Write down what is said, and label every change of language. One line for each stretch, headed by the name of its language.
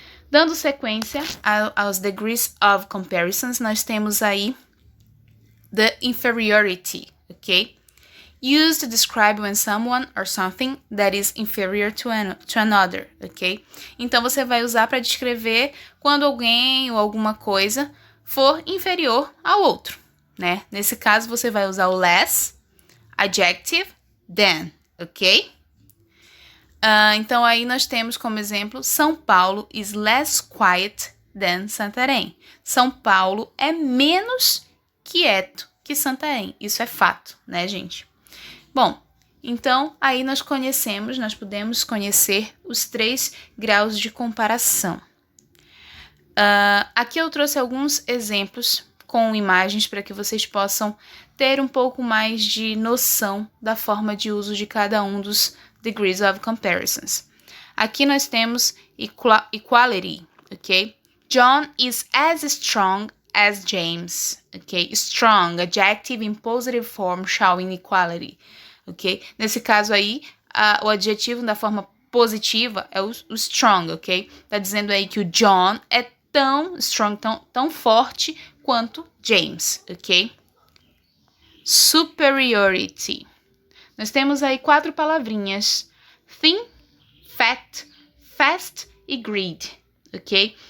Portuguese: Dando sequência aos
English: degrees of comparisons,
Portuguese: nós temos aí
English: the inferiority,
Portuguese: ok?
English: Used to describe when someone or something that is inferior to another, ok?
Portuguese: Então, você vai usar para descrever quando alguém ou alguma coisa for inferior ao outro, né? Nesse caso, você vai usar o less, adjective, than, ok? Então, aí nós temos como exemplo, São Paulo
English: is less quiet than
Portuguese: Santarém. São Paulo é menos quieto que Santarém. Isso é fato, né, gente? Bom, então, aí nós podemos conhecer os 3 graus de comparação. Aqui eu trouxe alguns exemplos com imagens para que vocês possam ter um pouco mais de noção da forma de uso de cada um dos
English: degrees of comparisons.
Portuguese: Aqui nós temos equality, ok?
English: John is as strong as James, ok? Strong, adjective in positive form showing equality, ok?
Portuguese: Nesse caso aí, o adjetivo da forma positiva é o strong, ok? Tá dizendo aí que o John é tão strong, tão forte quanto James, ok? Superiority. Nós temos aí 4 palavrinhas: thin, fat, fast e greed, ok?